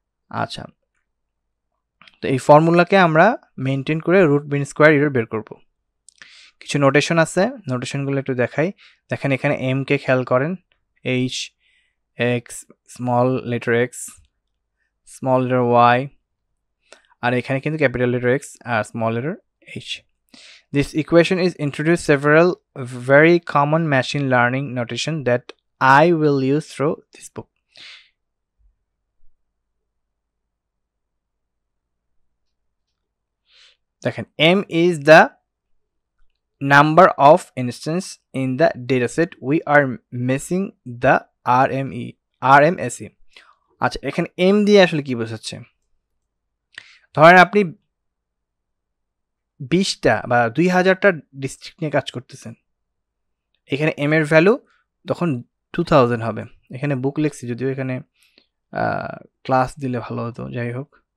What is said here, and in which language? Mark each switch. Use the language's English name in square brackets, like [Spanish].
[Bangla] আচ্ছা, তো এই ফর্মুলাকে আমরা মেনটেন করে রুট মিন স্কোয়ার এরর বের করব। কিছু নোটেশন আছে, নোটেশনগুলো একটু দেখাই। দেখেন এখানে এম কে খেয়াল করেন, H x, small letter x, small letter Y, আর এখানে কিন্তু capital letter x আর small letter H. [English] This equation is introduced several very common machine learning notation that I will use through this book. [Bangla] দেখেন, [English] M is the number of instances in the dataset we are missing the RMSE. [Bangla] আচ্ছা, এখানে M দিয়ে আসলে কি বোঝাচ্ছে? ধরেন আপনি 20টা বা 2000টা ডিস্ট্রিক্ট নিয়ে কাজ করতেছেন, এখানে এম এর ভ্যালু তখন 2000 হবে। এখানে বুক লিখছি, যদিও এখানে ক্লাস দিলে ভালো হতো, যাই হোক।